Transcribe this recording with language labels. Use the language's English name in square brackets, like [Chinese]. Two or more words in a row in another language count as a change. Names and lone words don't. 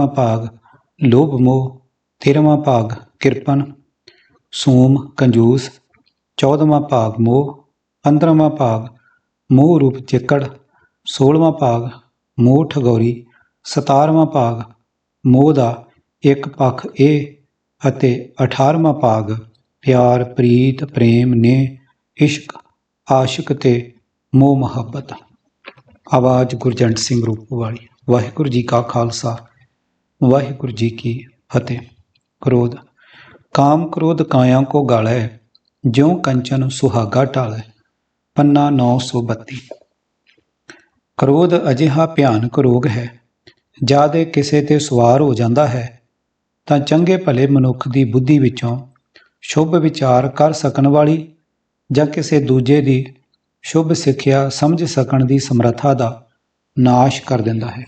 [Punjabi] ਭਾਗ ਲੋਭ ਮੋਹ, 13ਵਾਂ ਭਾਗ ਕਿਰਪਨ, ਸੂਮ ਕੰਜੂਸ, 14ਵਾਂ ਭਾਗ ਮੋਹ, 15ਵਾਂ ਭਾਗ ਮੋਹ ਰੂਪ ਚਿੱਕੜ, 16ਵਾਂ ਭਾਗ ਮੋਹ ਠਗੌਰੀ, 17ਵਾਂ ਭਾਗ ਮੋਹ ਦਾ ਇੱਕ ਪੱਖ ਇਹ ਅਤੇ 18ਵਾਂ ਭਾਗ ਪਿਆਰ ਪ੍ਰੀਤ ਪ੍ਰੇਮ ਨੇ ਇਸ਼ਕ ਆਸ਼ਿਕ ਤੇ ਮੋਹ ਮੁਹੱਬਤ। ਆਵਾਜ਼ ਗੁਰਜੰਟ ਸਿੰਘ ਰੂਪੋਵਾਲੀ। ਵਾਹਿਗੁਰੂ ਜੀ ਕਾ ਖਾਲਸਾ ਵਾਹਿਗੁਰੂ ਜੀ ਕੀ ਫਤਿਹ। ਕ੍ਰੋਧ ਕਾਮ ਕ੍ਰੋਧ ਕਾਇਆ ਕਉ ਗਾਲੈ, ਜਿਉ ਕੰਚਨ ਸੋਹਾਗਾ ਢਾਲੈ। पन्ना 932। ਕ੍ਰੋਧ ਅਜਿਹਾ ਭਿਆਨਕ ਰੋਗ ਹੈ, ਜਦ ਕਿਸੇ ਤੇ ਸਵਾਰ ਹੋ ਜਾਂਦਾ ਹੈ ਤਾਂ ਚੰਗੇ ਭਲੇ ਮਨੁੱਖ ਦੀ ਬੁੱਧੀ ਵਿੱਚੋਂ ਸ਼ੁਭ ਵਿਚਾਰ ਕਰ ਸਕਣ ਵਾਲੀ ਜਾਂ ਕਿਸੇ ਦੂਜੇ ਦੀ ਸ਼ੁਭ ਸਿੱਖਿਆ ਸਮਝ ਸਕਣ ਦੀ ਸਮਰੱਥਾ ਦਾ ਨਾਸ਼ ਕਰ ਦਿੰਦਾ ਹੈ।